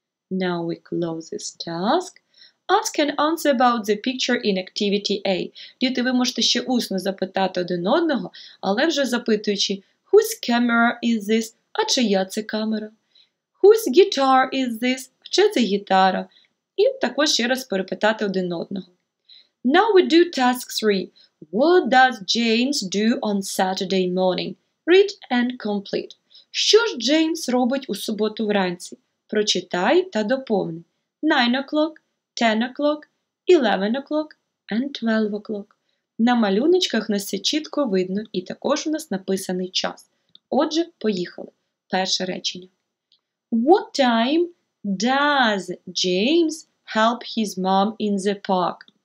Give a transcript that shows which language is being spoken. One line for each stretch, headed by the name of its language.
English: Now we close this task. Ask and answer about the picture in activity A.
Ukrainian: Діти, ви можете ще усно запитати один одного, але вже запитуючи,
English: whose camera is this?
Ukrainian: А чия це камера?
English: Whose guitar is this?
Ukrainian: Чи це гітара? І також ще раз перепитати один одного.
English: Now we do task 3. What does James do on Saturday morning? Read and complete.
Ukrainian: Що ж Джеймс робить у суботу вранці? Прочитай та доповни.
English: 9 o'clock, 10 o'clock, 11 o'clock and 12 o'clock.
Ukrainian: На малюночках нас це чітко видно, і також у нас написаний час. Отже, поїхали. Перше речення.
English: What time does James help his mom in the park?